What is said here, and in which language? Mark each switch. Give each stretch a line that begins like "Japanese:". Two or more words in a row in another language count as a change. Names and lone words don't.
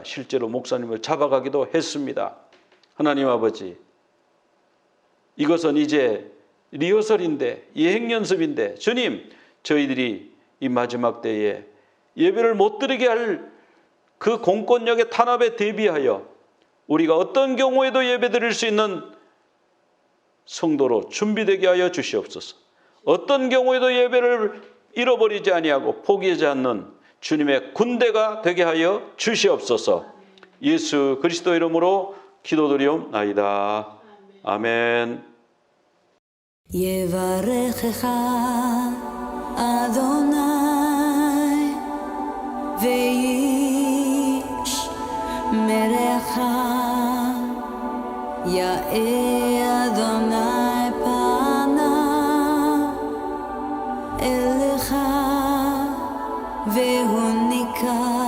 Korean: 실제로 목사님을 잡아가기도 했습니다. 하나님 아버지, 이것은 이제 리허설인데 예행연습인데 주님, 저희들이 이 마지막 때에 예배를 못 드리게 할 그 공권력의 탄압에 대비하여 우리가 어떤 경우에도 예배 드릴 수 있는 성도로 준비되게 하여 주시옵소서. 어떤 경우에도 예배를 잃어버리지 아니하고 포기하지 않는 주님의 군대가 되게 하여 주시옵소서. 예수 그리스도 이름으로 기도드리옵나이다. 아멘.
Hebrew: יברכך אדוני וישמרך, יאר אדוני פניו אליך והוניקה,